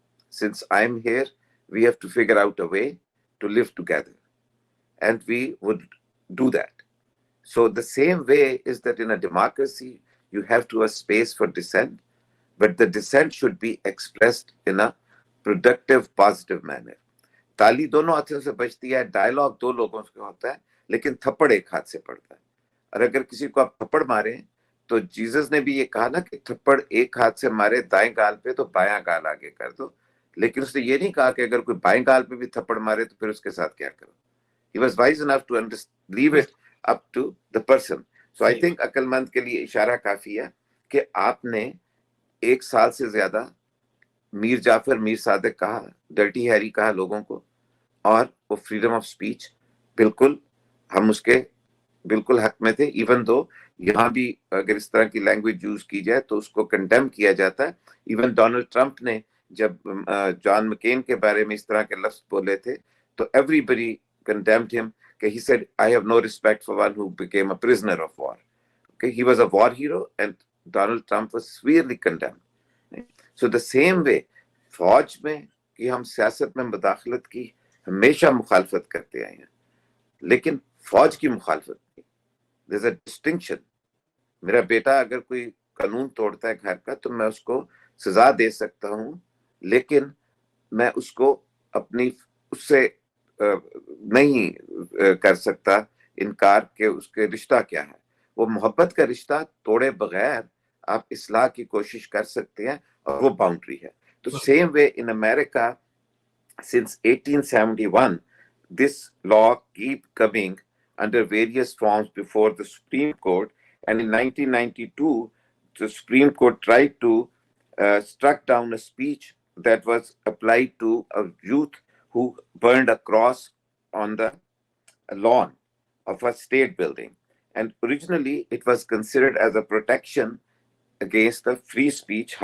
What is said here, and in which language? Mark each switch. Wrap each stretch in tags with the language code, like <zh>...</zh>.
<en>Since I'm here, we have to figure out a way to live together. And we would do that. So the same way is that in a democracy, you have to have space for dissent, but the dissent should be expressed in a productive, positive manner.</en> <ur>تالی دونوں ہاتھوں سے بجتی ہے، dialogue دو لوگوں سے ہوتا ہے، لیکن تھپڑ ایک ہاتھ سے پڑتا ہے. اور اگر کسی کو آپ تھپڑ ماریں تو جیزس نے بھی یہ کہا نا کہ تھپڑ ایک ہاتھ سے مارے دائیں گال پہ تو بایاں گال آگے کر دو، لیکن اس نے یہ نہیں کہا کہ اگر کوئی بائیں گال پہ بھی تھپڑ مارے تو پھر اس کے ساتھ کیا کرو.</ur> <en>He was wise enough to leave it up to the person. So I think</en> <ur>عقل مند کے لیے اشارہ کافی ہے کہ آپ نے 1 سال سے زیادہ میر جعفر میر صادق کہا، ڈرٹی ہیری کہا لوگوں کو، اور وہ فریڈم آف سپیچ بالکل ہم اس کے بالکل حق میں تھے. ایون دو یہاں بھی اگر اس طرح کی لینگویج یوز کی جائے تو اس کو کنڈیم کیا جاتا ہے. ایون ڈونلڈ ٹرمپ نے جب جان مکین کے بارے میں اس طرح کے لفظ بولے تھے تو</ur> <en>everybody condemned him. Okay, he said, I have no respect for one who became a prisoner of war. Okay, he was a war hero and Donald Trump was severely condemned. So the same way,</en> <ur>فوج میں کہ ہم سیاست میں مداخلت کی ہمیشہ مخالفت کرتے آئے ہیں، لیکن فوج کی مخالفت کی.</ur> <en>There's a distinction.</en> <ur>میرا بیٹا اگر کوئی قانون توڑتا ہے گھر کا تو میں اس کو سزا دے سکتا ہوں، لیکن میں اس کو اپنی اس سے نہیں کر سکتا انکار کہ اس کے رشتہ کیا ہے. وہ محبت کا رشتہ توڑے بغیر آپ اصلاح کی کوشش کر سکتے ہیں اور وہ باؤنڈری ہے. تو</ur> <en>same way in America since 1871 this law keep coming under various forms before the Supreme Court, and in 1992 the Supreme Court tried to struck down a speech that was applied to a youth who burned a cross on the lawn of a state building, and originally it was considered as a protection against the free speech.</en>